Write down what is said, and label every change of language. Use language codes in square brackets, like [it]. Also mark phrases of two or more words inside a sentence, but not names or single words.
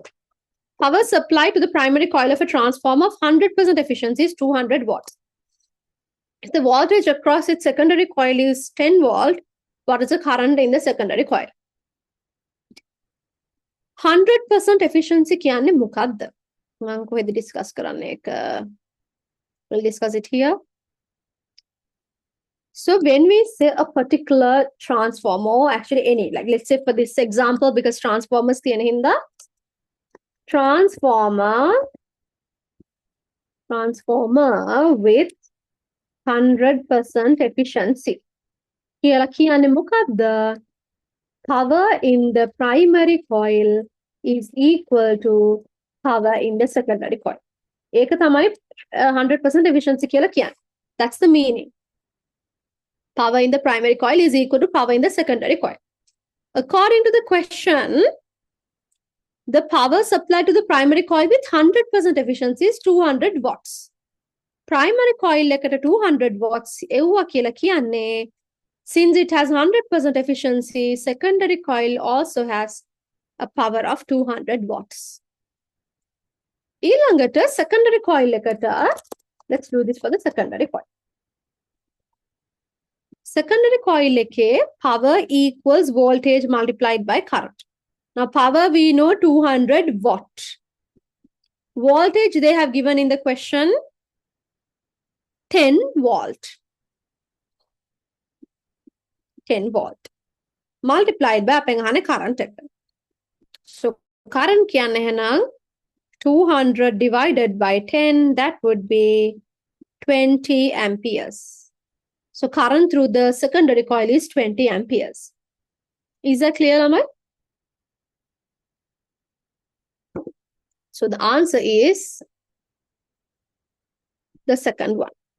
[en] Power supply to the primary coil of a transformer of 100% efficiency is 200 watts. If the voltage across its secondary coil is 10 volt, what is the current in the secondary coil? [si] 100% efficiency කියන්නේ මොකක්ද? මම කොහෙද discuss කරන්නේ එක? [en] We'll discuss it here. So when we say a particular transformer, or actually any, like let's say for this example, because transformers [si] තියෙන හින්දා [en] transformer with 100% efficiency. [si] කියලා කියන්නේ මොකක්ද? [en] Power in the primary coil is equal to power in the secondary coil. [si] ඒක තමයි 100% efficiency කියලා කියන්නේ. [en] That's the meaning. Power in the primary coil is equal to power in the secondary coil. According to the question, the power supplied to the primary coil with 100% efficiency is 200 watts. Primary coil එකට 200 watts [si] එව්වා කියලා කියන්නේ [en] Since it has 100% efficiency, secondary coil also has a power of 200 watts. ඊළඟට secondary coil එකට, let's do this for the secondary coil. Secondary coil එකේ power equals voltage multiplied by current. Now power we know 200 watt. Voltage they have given in the question 10 volt. 10 volt. Multiplied by [si] අපෙන් අහන්නේ [en] current එක. So current [si] කියන්නේ එහෙනම් [en] 200 divided by 10, that would be 20 amperes. So current through the secondary coil is 20 amperes. Is that clear, Amar? So the answer is the second one.